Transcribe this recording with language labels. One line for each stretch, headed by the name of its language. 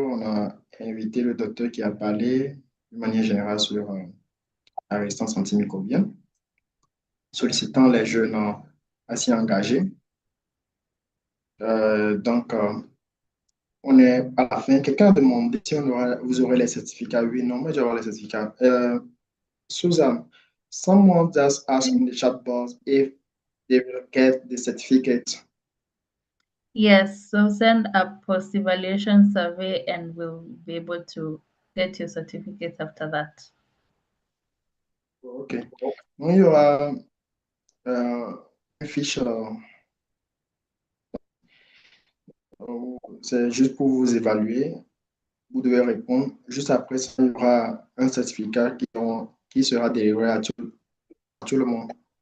French: On a invité le docteur qui a parlé de manière générale sur la résistance antimicrobienne, sollicitant les jeunes à s'y engager. Donc, on est à la fin. Quelqu'un a demandé si vous aurez les certificats. Oui, non, moi j'aurai les certificats.
English: Susan, someone just asked in the chat box if they will get the certificate. Yes, so send a post-evaluation survey and we'll be able to get your certificate after that. OK.
French: Donc, il y aura une fiche, c'est juste pour vous évaluer. Vous devez répondre. Juste après, ça, il y aura un certificat qui sera délivré à tout le monde.